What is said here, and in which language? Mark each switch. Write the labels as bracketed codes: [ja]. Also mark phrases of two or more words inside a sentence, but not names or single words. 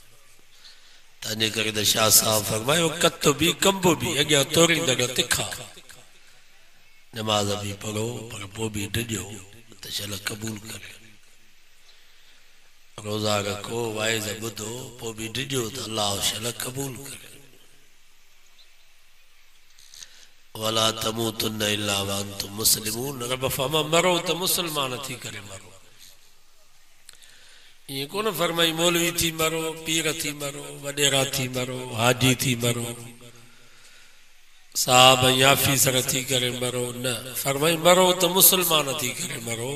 [sd] तंहिंजे करे त शाह साहब फरमायो कत बि कंब बि अॻियां तोरींदड़ तिखा, निमाज़ बि पढ़ो पर पोइ बि डिॼो त शल क़बूल करे। रोज़ा रखो, वाइज़ ॿुधो, पोइ बि डिॼो त अल्लाह शल क़बूल करे। [ar] ولا تموتن إلا وأنتم مسلمون, [sd] रब फरमा मरो त मुसलमान थी करे मरो। ये कोन फरमाई मौलवी थी मरो, पीर थी मरो, वडेरा थी मरो, हाजी थी मरो, साहब या फीसर थी करे मरो, न फरमाई मरो त मुसलमान थी करे मरो।